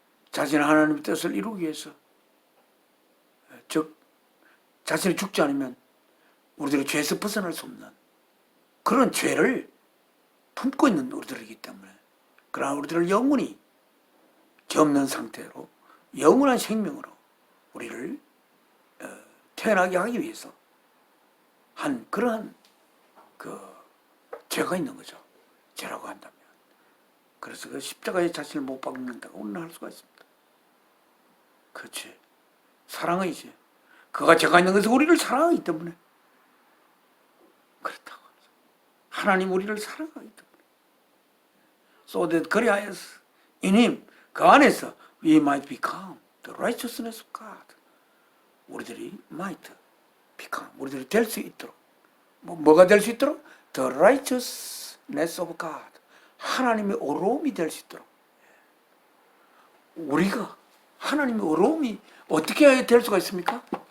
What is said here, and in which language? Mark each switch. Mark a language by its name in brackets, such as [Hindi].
[Korean] 자신의 하나님의 뜻을 이루기 위해서, 즉 자신이 죽지 않으면 우리들이 죄에서 벗어날 수 없는 그런 죄를 품고 있는 우리들이기 때문에, 그러나 우리들을 영원히 죄 없는 상태로 영원한 생명으로 우리를 태어나게 하기 위해서 한 그러한 그 죄가 있는 거죠. 죄라고 한다면. 그래서 그 십자가에 자신을 못 박는다고 우리는 할 수가 있습니다. 그 죄, 사랑의 죄. 그가 죄가 있는 것은 우리를 사랑하기 때문에 그렇다고 하죠. 하나님 우리를 사랑하기 때문에. [English] So that [Korean] 그리하여서 [English] in him, [Korean] 그 안에서 [English] we might become the righteousness of God. [Korean] 우리들이 [English] might become, [Korean] 우리들이 될 수 있도록. 뭐가 될 수 있도록? [English] The righteousness of God. [Korean] 하나님의 어로움이 될 수 있도록. 우리가 하나님의 어로움이 어떻게 될 수가 있습니까?